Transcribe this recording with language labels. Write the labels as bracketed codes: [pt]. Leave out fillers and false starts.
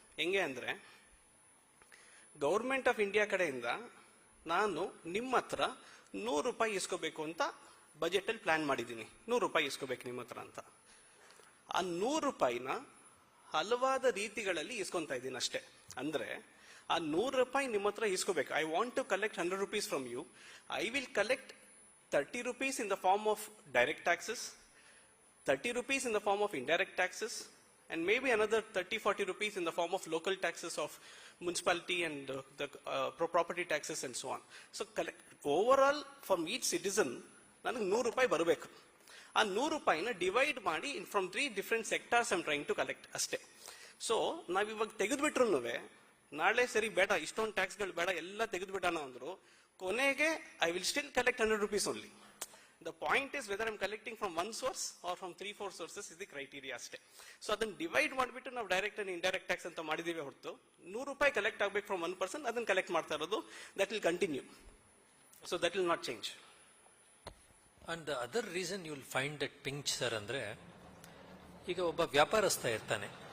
[kn] ಹೆಂಗೆ ಅಂದರೆ, government of India ಕಡೆಯಿಂದ ನಾನು ನಿಮ್ಮ ಹತ್ರ 100 ರೂಪಾಯಿ ಇಸ್ಕೋಬೇಕು ಅಂತ ಬಜೆಟಲ್ಲಿ ಪ್ಲಾನ್ ಮಾಡಿದ್ದೀನಿ. 100 ರೂಪಾಯಿ ಇಸ್ಕೋಬೇಕು ನಿಮ್ಮ ಹತ್ರ ಅಂತ. ಆ 100 ರೂಪಾಯಿನ ಹಲವಾದ ರೀತಿಗಳಲ್ಲಿ ಇಸ್ಕೊಂತ ಇದ್ದೀನಿ ಅಷ್ಟೇ. ಅಂದರೆ ಆ 100 ರೂಪಾಯಿ ನಿಮ್ಮ ಹತ್ರ ಇಸ್ಕೋಬೇಕು. [en] I want to collect 100 rupees from you. I will collect 30 rupees in the form of direct taxes, 30 rupees in the form of indirect taxes, and maybe another 30-40 rupees in the form of local taxes of municipality and the property taxes and so on. So overall from each citizen [kn] ನನಗೆ 100 ರೂಪಾಯಿ ಬರಬೇಕು. ಆ 100 ರೂಪಾಯಿನ divide ಮಾಡಿ [en] From 3 different sectors I am trying to collect ಅಷ್ಟೇ. [kn] So ನಾವಿವಾಗ ತೆಗೆದ್ಬಿಟ್ರು ನಾಳೆ ಸರಿ ಬೇಡ, ಇಷ್ಟೊಂದು ಟ್ಯಾಕ್ಸ್ಗಳು ಬೇಡ, ಎಲ್ಲ ತೆಗೆದ್ಬಿಡೋಣ ಅಂದ್ರು, ಕೊನೆಗೆ [en] I will still collect 100 rupees only. The point is whether I'm collecting from one source or from 3-4 sources is the criteria ಅಷ್ಟೇ. [kn] ಸೊ ಅದನ್ನ ಡಿವೈಡ್ ಮಾಡಿಬಿಟ್ಟು ನಾವು ಡೈರೆಕ್ಟ್ ಅಂಡ್ ಇಂಡೈರೆಕ್ಟ್ ಟ್ಯಾಕ್ಸ್ ಅಂತ ಮಾಡಿದೀವಿ ಹೊರತು 100 ರೂಪಾಯಿ ಕಲೆಕ್ಟ್ ಆಗಬೇಕು [en] from 1 person, [kn] ಅದನ್ನ ಕಲೆಕ್ಟ್ ಮಾಡ್ತಾ ಇರೋದು. [en] That will continue. So that will not change. And the other reason you will find that pinch sir ಅಂದರೆ, [kn] ಈಗ ಒಬ್ಬ ವ್ಯಾಪಾರಸ್ಥ ಇರ್ತಾನೆ.